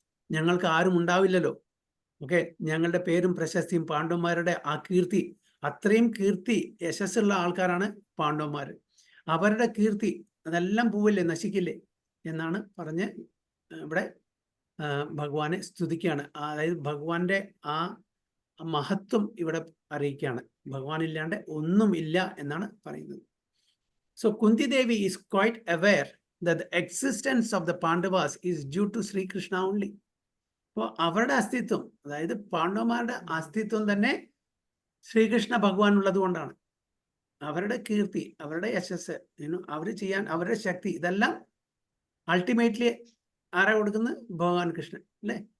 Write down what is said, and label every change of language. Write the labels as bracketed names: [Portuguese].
[Malayalam] ഞങ്ങൾക്ക് ആരും ഉണ്ടാവില്ലല്ലോ. ഓക്കെ, ഞങ്ങളുടെ പേരും പ്രശസ്തിയും പാണ്ഡവന്മാരുടെ ആ കീർത്തി, അത്രയും കീർത്തി യശസ്സുള്ള ആൾക്കാരാണ് പാണ്ഡവന്മാർ. അവരുടെ കീർത്തി അതെല്ലാം പോവില്ലേ, നശിക്കില്ലേ എന്നാണ് പറഞ്ഞ് ഇവിടെ ഭഗവാനെ സ്തുതിക്കുകയാണ്. അതായത് ഭഗവാന്റെ ആ മഹത്വം ഇവിടെ അറിയിക്കുകയാണ്. ഭഗവാൻ ഇല്ലാണ്ട് ഒന്നും ഇല്ല എന്നാണ് പറയുന്നത്. [English] So Kunti Devi is quite aware that the existence of the Pandavas is due to Sri Krishna only. [Malayalam] അപ്പോൾ അവരുടെ അസ്തിത്വം, അതായത് പാണ്ഡവന്മാരുടെ അസ്തിത്വം തന്നെ ശ്രീകൃഷ്ണ ഭഗവാൻ ഉള്ളത് കൊണ്ടാണ്. അവരുടെ കീർത്തി, അവരുടെ യശസ്, അവർ ചെയ്യാൻ അവരുടെ ശക്തി, ഇതെല്ലാം അൾട്ടിമേറ്റ്ലി ആരാ കൊടുക്കുന്നത്? ഭഗവാൻ കൃഷ്ണൻ അല്ലേ.